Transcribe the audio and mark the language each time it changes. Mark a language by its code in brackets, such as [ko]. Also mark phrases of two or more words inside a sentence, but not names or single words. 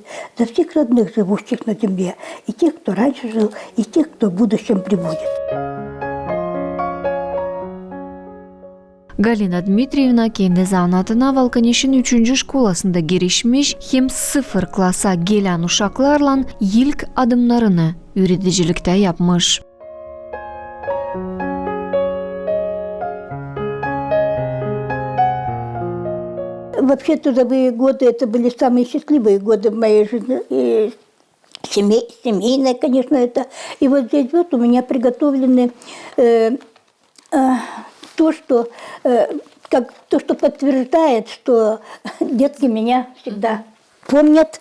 [ru] За всех родных, живущих на земле, и тех, кто раньше жил, и тех, кто в будущем прибудет. [gag] Галина Дмитриевна kendi zanatına Valkanesh'in 3. şkolasında girişmiş, hem sıfır klasa gelen uşaklarla ilk adımlarını üreticilikte yapmış. [ru] Вообще трудовые годы – это были самые счастливые годы в моей жизни. И семейные, конечно, это. И вот здесь вот у меня приготовлены то, что подтверждает, что детки меня всегда помнят.